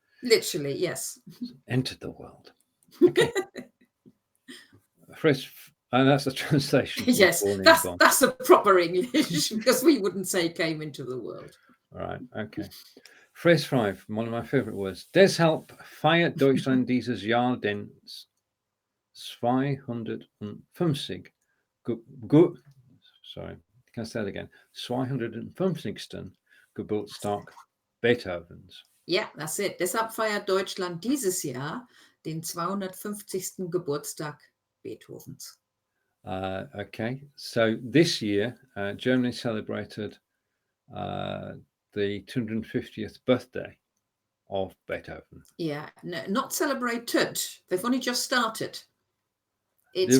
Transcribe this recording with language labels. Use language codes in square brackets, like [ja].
[en] Literally, yes. Entered the world. Okay. That's the translation. Yes, that's a proper English, because we wouldn't say came into the world. Right. Okay. Phrase 5, one of my favorite words. [de] Deshalb feiert Deutschland dieses Jahr den 250. [en] Sorry, can I say that again? [de] 250. Geburtstag Beethovens. [en] Ja, that's it. [de] Deshalb feiert Deutschland dieses Jahr den 250. Geburtstag Beethovens. [en] Okay, so this year, Germany celebrated the 250th birthday of Beethoven. Yeah, no, not celebrated. They've only just started. It's